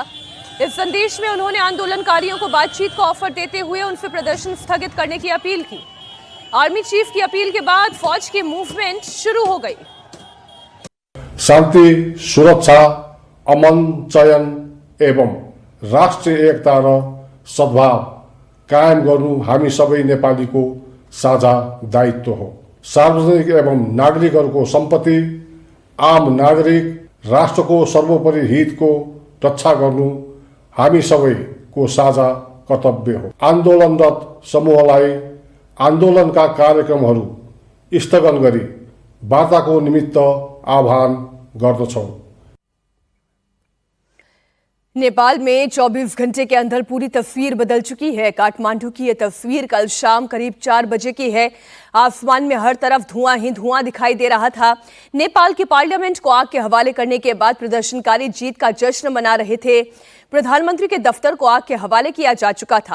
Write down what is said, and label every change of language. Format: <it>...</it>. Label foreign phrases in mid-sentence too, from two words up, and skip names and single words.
<hi>इस संदेश में उन्होंने आंदोलनकारियों को बातचीत का ऑफर देते हुए उनसे प्रदर्शन स्थगित करने की अपील की। आर्मी चीफ की अपील के बाद फौज की मूवमेंट शुरू हो गई।</hi> <ne>शांति, सुरक्षा, अमन, चयन एवं राष्ट्रिय एकता र सद्भाव कायम गर्नु हामी सबै नेपालीको साझा दायित्व हो। सार्वजनिक एवं नागरिकहरूको सम्पत्ति, आम नागरिक, राष्ट्रको सर्वोपरि हितको रक्षा गर्नु हामी सबैको साझा कर्तव्य हो। आन्दोलनरत समूहलाई आन्दोलनका कार्यक्रमहरू स्थगन गरी वार्ताको निमित्त आह्वान गर्दछौं।</ne> <hi>नेपाल में 24 घंटे के अंदर पूरी तस्वीर बदल चुकी है। काठमांडू की यह तस्वीर कल शाम करीब 4 बजे की है। आसमान में हर तरफ धुआं ही धुआं दिखाई दे रहा था। नेपाल के पार्लियामेंट को आग के हवाले करने के बाद प्रदर्शनकारी जीत का जश्न मना रहे थे। प्रधानमंत्री के दफ्तर को आग के हवाले किया जा चुका था।</hi>